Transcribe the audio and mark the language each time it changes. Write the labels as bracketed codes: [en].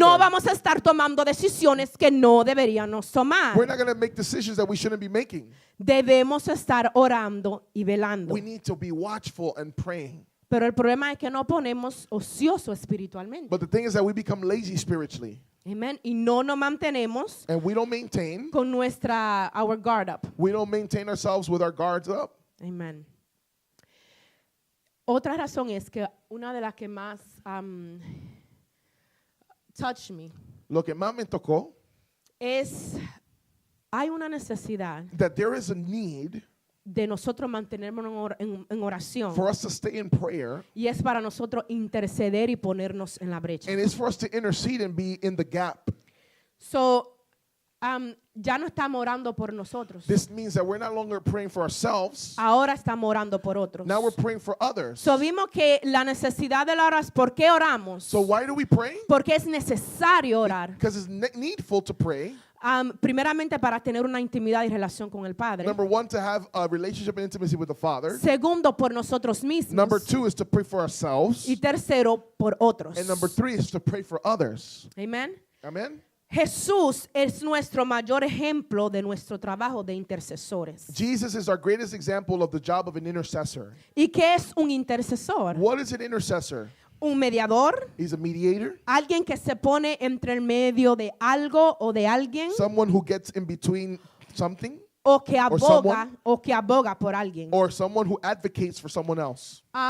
[es] No vamos a estar tomando decisiones que no deberíamos tomar. [en] We're not going to make decisions that we shouldn't be making. [es] Debemos estar orando y velando. [en] We need to be watchful and praying. [es] Pero el problema es que no ponemos ocioso espiritualmente. [en] But the thing is that we become lazy spiritually [es] Amen. Y no nos mantenemos [en] and we don't maintain. [es] con [en] our guard up. We don't maintain ourselves with our guards up. [es] Amen. Otra razón es que una de las que más [en] touch me [es] Lo que más me tocó, hay una necesidad [en] that there is a need [es] de nosotros mantenernos en oración [en] for us to stay in prayer, [es] y es para nosotros interceder y ponernos en la brecha. [en] and it's for us to intercede and be in the gap. [es] So, ya no estamos orando por nosotros. [en] This means that we're no longer praying for ourselves. [es] Ahora estamos orando por otros. [en] Now we're praying for others. [es] So, vimos que la necesidad de la oración, ¿por qué oramos? [en] So why do we pray? [es] Porque es necesario orar. [en] Because it's needful to pray. [es] Primeramente para tener una intimidad y relación con el Padre. [en] Number one, to have a relationship and intimacy with the Father. [es] Segundo, por nosotros mismos. [en] Number two is to pray for ourselves. [es] Y tercero, por otros. [en] And number three is to pray for others. [es] Amen. Amen? Jesús es nuestro mayor ejemplo de nuestro trabajo de intercesores. [en] Jesus is our greatest example of the job of an intercessor. [es] ¿Y qué es un intercesor? [en] What is an intercessor? [es] Un mediador, [en] He's a mediator, [es] alguien que se pone entre el medio de algo o de alguien, [en] someone who gets in between something, [es] o que [en] someone. [es] aboga por alguien. [en] or someone who advocates for someone else.